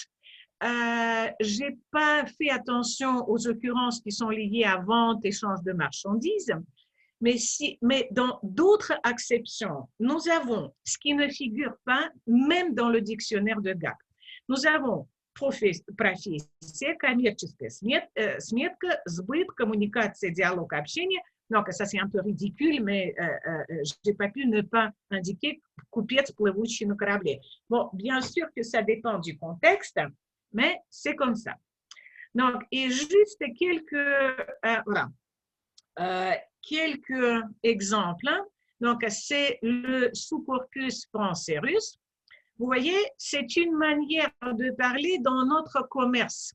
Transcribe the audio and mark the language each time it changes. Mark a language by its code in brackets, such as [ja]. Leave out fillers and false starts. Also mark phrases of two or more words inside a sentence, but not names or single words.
[fr] Je n'ai pas fait attention aux occurrences qui sont liées à vente, échange de marchandises, mais dans d'autres acceptions, nous avons ce qui ne figure pas même dans le dictionnaire de Gackt. Nous avons [ru] профессия, коммерческая сметка, сбыт, коммуникация, диалог, общение. [fr] Donc, ça, c'est un peu ridicule, mais je n'ai pas pu ne pas indiquer [ru] купец, плывущий на корабле. [fr] Bon, bien sûr que ça dépend du contexte, mais c'est comme ça. Donc, et juste quelques exemples. Donc, c'est le sous-corpus français-russe. Vous voyez, c'est une manière de parler dans notre commerce.